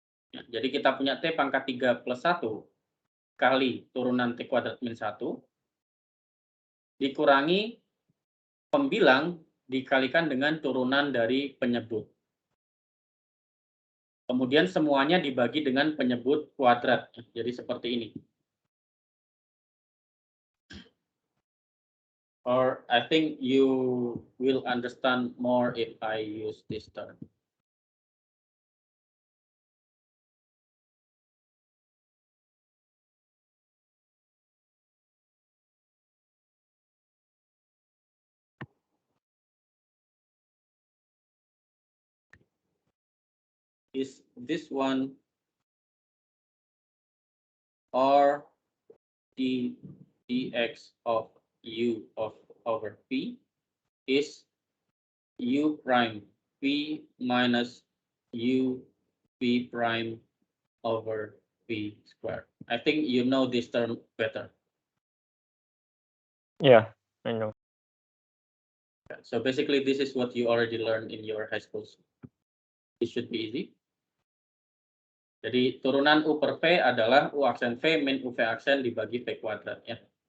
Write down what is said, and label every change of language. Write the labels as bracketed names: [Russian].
[Indonesian] Ya, jadi kita punya T pangkat 3 plus 1 kali turunan T kuadrat min 1 dikurangi pembilang dikalikan dengan turunan dari penyebut. Kemudian semuanya dibagi dengan penyebut kuadrat. Jadi seperti ini. [English] Or I think you will understand more if I use this term. Is this one or dx of u over p is u prime p minus u p prime over p squared. I think you know this term better. Yeah, I know. So basically this is what you already learned in your high schools. It should be easy. [Indonesian] Jadi turunan U per V adalah U aksen V min UV aksen dibagi V kuadrat ya.